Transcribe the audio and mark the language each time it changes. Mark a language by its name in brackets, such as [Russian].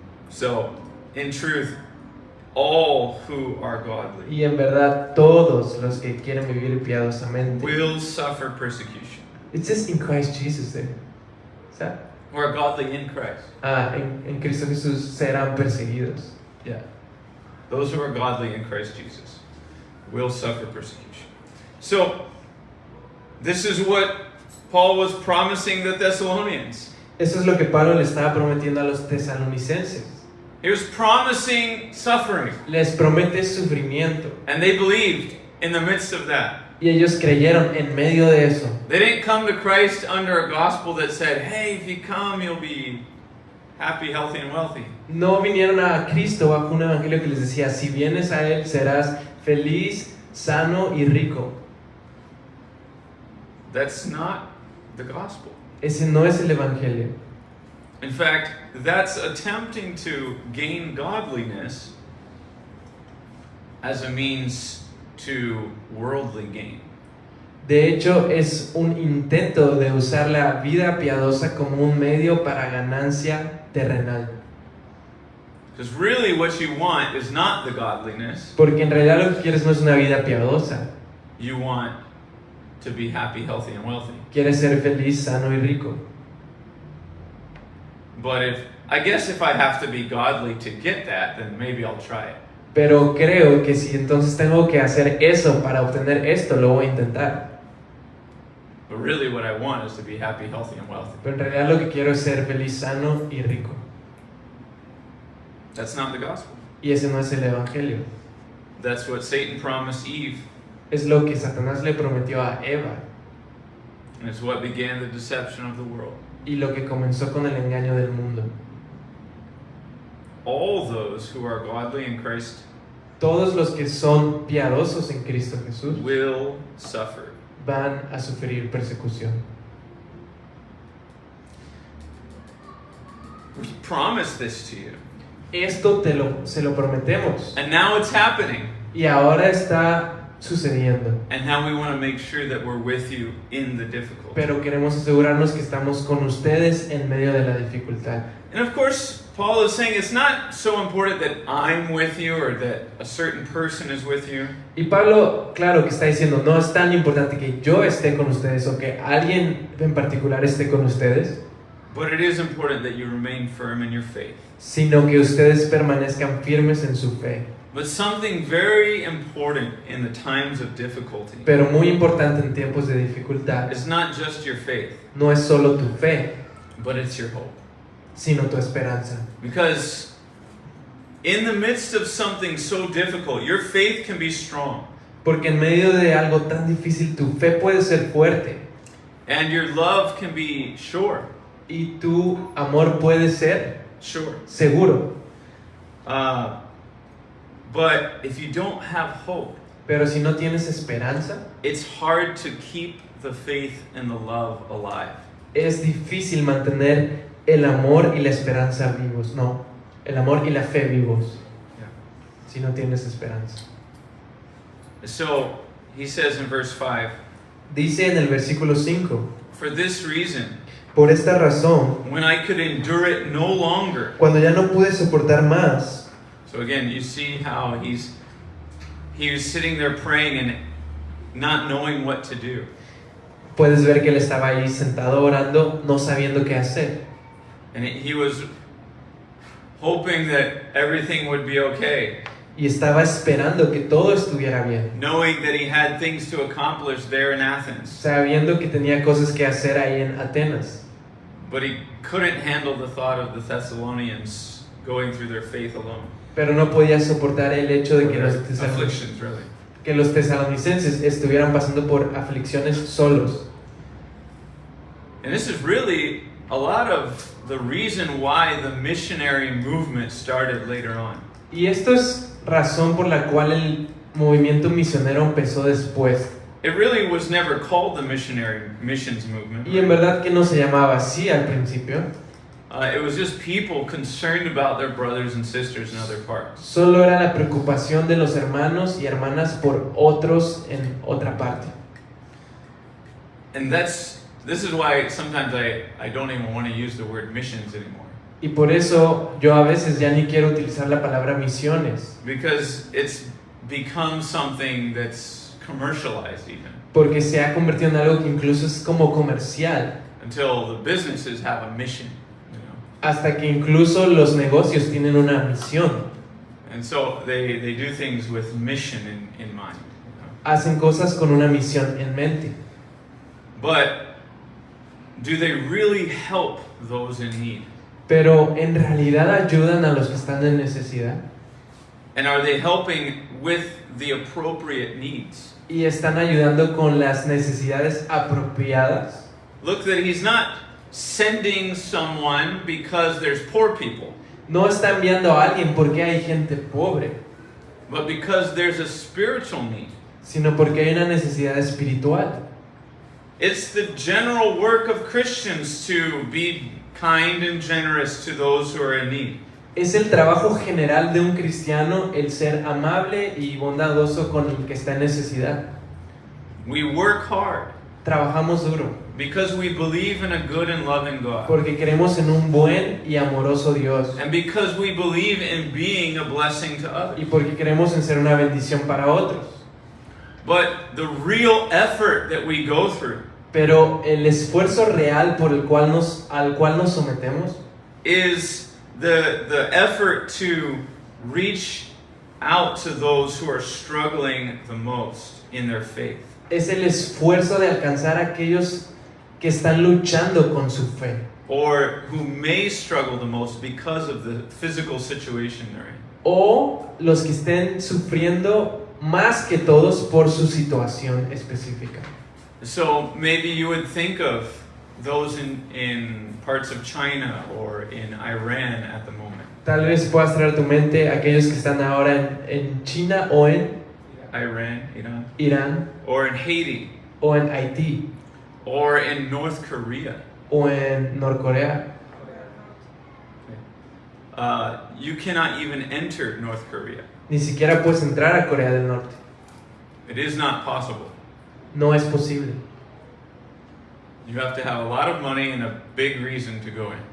[English] So, in truth, all who are godly [Spanish] Y en verdad, todos los que quieren vivir piadosamente. [English] will suffer persecution. It says in Christ Jesus there. [Spanish] O sea, [English] Who are godly in Christ. [Spanish] en Cristo Jesús serán perseguidos. [English] Yeah. Those who are godly in Christ Jesus will suffer persecution. So, this is what Paul was promising the Thessalonians. [Spanish] Eso es lo que Pablo le estaba prometiendo a los tesalonicenses. [English] He was promising suffering, [Spanish] Les promete sufrimiento. [English] and they believed in the midst of that. [Spanish] Y ellos creyeron en medio de eso. [English] They didn't come to Christ under a gospel that said, hey, if you come, you'll be happy, healthy, and wealthy. [Spanish] No vinieron a Cristo bajo un evangelio que les decía, si vienes a Él serás feliz, sano y rico. [English] That's not the gospel. [Spanish] Ese no es el evangelio. [English] In fact, that's attempting to gain godliness as a means to worldly gain. [Spanish] De hecho, es un intento de usar la vida piadosa como un medio para ganancia terrenal. [English] Because really what you want is not the godliness. [Spanish] Porque en realidad lo que quieres no es una vida piadosa. [English] You want to be happy, healthy, and wealthy. [Spanish] Quieres ser feliz, sano y rico. [English] But I guess if I have to be godly to get that, then maybe I'll try it. [Spanish] Pero creo que si entonces tengo que hacer eso para obtener esto, lo voy a intentar. [English] But really what I want is to be happy, healthy, and wealthy. [Spanish] Pero en realidad lo que quiero es ser feliz, sano y rico. [English] That's not the gospel. [Spanish] Y ese no es el evangelio. [English] That's what Satan promised Eve, [Spanish] Es lo que Satanás le prometió a Eva [English] and it's what began the deception of the world. [Spanish] y lo que comenzó con el engaño del mundo. [English] All those who are godly in Christ [Spanish] Todos los que son piadosos en Cristo Jesús [English] will suffer. [Spanish] van a sufrir persecución. [English] We promise this to you. [Spanish] Esto se lo prometemos [English] And now it's happening. [Spanish] y ahora está sucediendo. [English] And now we want to make sure that we're with you in the difficulty. [Spanish] Pero queremos asegurarnos que estamos con ustedes en medio de la dificultad. [English] And of course, Paul is saying it's not so important that I'm with you or that a certain person is with you. [Spanish] Y Pablo, claro que está diciendo, no es tan importante que yo esté con ustedes o que alguien en particular esté con ustedes, [English] But it is important that you remain firm in your faith. [Spanish] sino que ustedes permanezcan firmes en su fe. [English] But something very important in the times of difficulty [Spanish] Pero muy importante en tiempos de dificultad, [English] is not just your faith, [Spanish] no es solo tu fe, [English] but it's your hope. [Spanish] sino tu esperanza. [English] Because in the midst of something so difficult, your faith can be strong. [Spanish] Porque en medio de algo tan difícil, tu fe puede ser fuerte [English] And your love can be sure. [Spanish] y tu amor puede ser [English] Sure. [Spanish] seguro. [English] But if you don't have hope, [Spanish] Pero si no tienes esperanza, [English] it's hard to keep the faith and the love alive. [Spanish] es difícil mantener el amor y la esperanza vivos. No, el amor y la fe vivos, si no tienes esperanza. [English] So he says in verse 5, [Spanish] Dice en el versículo 5, [English] For for this reason, [Spanish] Por esta razón, [English] when I could endure it no longer. [Spanish] cuando ya no pude soportar más, [English] So again, you see how he was sitting there praying and not knowing what to do. [Spanish] puedes ver que él estaba ahí sentado orando, no sabiendo qué hacer. [English] And he was hoping that everything would be okay, [Spanish] Y estaba esperando que todo estuviera bien, [English] knowing that he had things to accomplish there in Athens. [Spanish] sabiendo que tenía cosas que hacer ahí en Atenas. [English] But he couldn't handle the thought of the Thessalonians going through their faith alone. [Spanish] Pero no podía soportar el hecho de que [English] Their [Spanish] los, [English] afflictions, really. [Spanish] que los tesalonicenses estuvieran pasando por aflicciones solos. [English] And this is really a lot of the reason why the missionary movement started later on. [Spanish] Y esto es razón por la cual el movimiento misionero empezó después. [English] It really was never called the missions movement. [Spanish] Y en verdad que no se llamaba así al principio. [English] It was just people concerned about their brothers and sisters in other parts. [Spanish] Solo era la preocupación de los hermanos y hermanas por otros en otra parte. [English] And this is why sometimes I don't even want to use the word missions anymore. [Spanish] Y por eso yo a veces ya ni quiero utilizar la palabra misiones, [English] Because it's become something that's commercialized even. [Spanish] porque se ha convertido en algo que incluso es como comercial, [English] Until the businesses have a mission, you know. [Spanish] hasta que incluso los negocios tienen una misión. [English] And so they do things with mission in mind. You know. [Spanish] Hacen cosas con una misión en mente. [English] But do they really help those in need? [Spanish] Pero en realidad ayudan a los que están en necesidad [English] And are they helping with the appropriate needs? [Spanish] y están ayudando con las necesidades apropiadas. [English] Look that he's not sending someone because there's poor people, [Spanish] No está enviando a alguien porque hay gente pobre, [English] but because there's a spiritual need. [Spanish] sino porque hay una necesidad espiritual. [English] It's the general work of Christians to be kind and generous to those who are in need. [Spanish] Es el trabajo general de un cristiano el ser amable y bondadoso con el que está en necesidad. [English] We work hard [Spanish] Trabajamos duro [English] because we believe in a good and loving God. [Spanish] porque creemos en un buen y amoroso Dios [English] And because we believe in being a blessing to others. [Spanish] y porque creemos en ser una bendición para otros. [English] But the real effort that we go through [Spanish] Pero el esfuerzo real por el cual al cual nos sometemos [English] is the effort to reach out to those who are struggling the most in their faith. [Spanish] es el esfuerzo de alcanzar a aquellos que están luchando con su fe [English] Or who may struggle the most because of the physical situation they're in. [Spanish] o los que estén sufriendo más que todos por su situación específica. [English] So maybe you would think of those in parts of China or in Iran at the moment. [Spanish] Tal vez puedas traer a tu mente aquellos que están ahora en China o en [English] Iran, [Spanish] Irán [English] or in Haiti, [Spanish] o en Haití [English] or in North Korea. [Spanish] o en Norcorea. [English] You cannot even enter North Korea. [Spanish] Ni siquiera puedes entrar a Corea del Norte. [English] It is not possible. [Spanish] No es posible. [English] You have to have a lot of money and a big reason to go in.